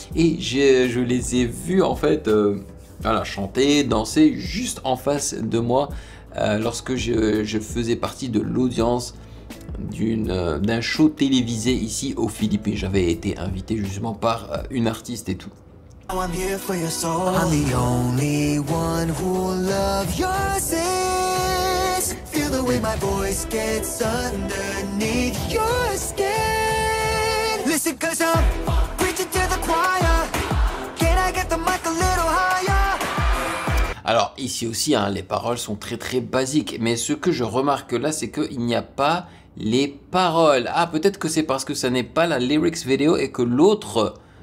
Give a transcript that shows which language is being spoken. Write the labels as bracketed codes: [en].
[fr] Et je les ai vus en fait voilà, chanter, danser juste en face de moi lorsque je faisais partie de l'audience d'un show télévisé ici aux Philippines. J'avais été invité justement par une artiste et tout. [en] I'm here for your soul. I'm the only one who'll love your sins. Feel the way my voice gets underneath your skin. Listen, cause I'm preaching to the choir. Can I get the mic a little higher? [fr] Alors ici aussi, hein, les paroles sont très basiques. Mais ce que je remarque là, c'est qu'il n'y a pas les paroles. Ah, peut-être que c'est parce que ça n'est pas la lyrics vidéo et que l'autre...